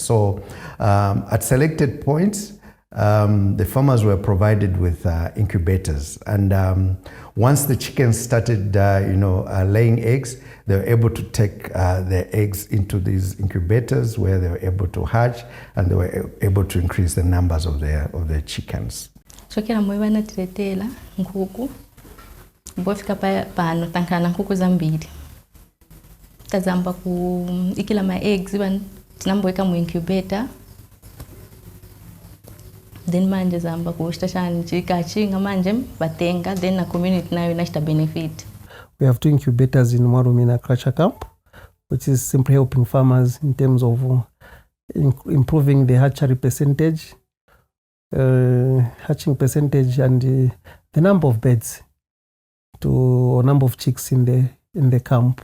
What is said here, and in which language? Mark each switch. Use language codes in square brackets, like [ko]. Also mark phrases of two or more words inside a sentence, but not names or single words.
[en] So at selected points, the farmers were provided with incubators, and once the chickens started laying eggs, they were able to take their eggs into these incubators where they were able to hatch, and they were able to increase the numbers of their chickens. [ny] Chokera mwebana tiletela nkuku bofika pano tankana nkuku zambiri tazamba ku ikila ma eggs iban tinamboweka mu incubator. Then manje zamba kushitashani chikachinga manje batenga, then na community nayo inashita benefit. [en] We have 2 incubators in Mwarumina Culture Camp, which is simply helping farmers in terms of improving the hatchery percentage, hatching percentage, and the number of birds or number of chicks in the camp.